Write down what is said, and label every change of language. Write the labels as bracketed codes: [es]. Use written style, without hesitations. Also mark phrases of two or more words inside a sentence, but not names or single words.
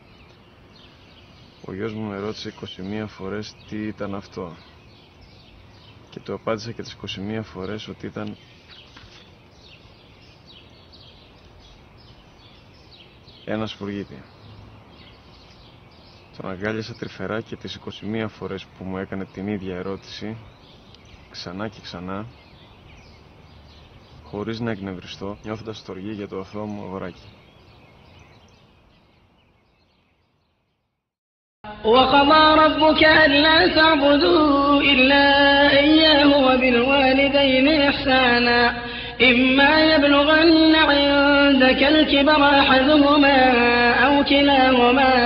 [el] Ο γιος μου με ρώτησε 21 φορές τι ήταν αυτό και του απάντησα και τις 21 φορές ότι ήταν ένα σπουργίτη. Τον αγκάλιασα τρυφερά και τις 21 φορές που μου έκανε την ίδια ερώτηση, ξανά και ξανά, χωρίς να εκνευριστώ, νιώθοντας στοργή για το αθώο μου αγοράκι. [ar] وقضى ربك ألا تعبدوا إلا إياه وبالوالدين إحسانا إما يبلغن عندك الكبر أحدهما أو كلاهما